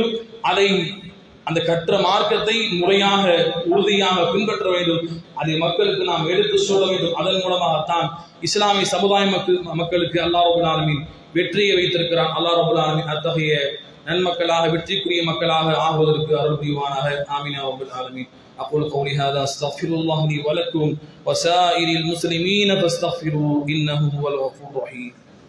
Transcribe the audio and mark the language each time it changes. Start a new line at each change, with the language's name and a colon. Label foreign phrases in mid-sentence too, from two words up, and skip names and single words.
Tamil: அந்த கற்ற மார்க்கத்தை முறையாக உறுதியாக பின்பற்ற வேண்டும். அதை மக்களுக்கு நாம் எடுத்து சொல்ல வேண்டும். அதன் மூலமாகத்தான் இஸ்லாமிய சமுதாய மக்களுக்கு
Arabic: الله رب العالمين
Tamil: வெற்றியை வைத்திருக்கிறான்.
Arabic: الله رب العالمين
Tamil: அத்தகைய நன்மக்களாக வெற்றிக்குரிய மக்களாக ஆகுவதற்கு அருள் புரிவானாக.
Arabic: آمين يا رب العالمين. أقول قولي هذا أستغفر الله لي ولكم وسائر المسلمين فاستغفروه إنه هو الغفور الرحيم.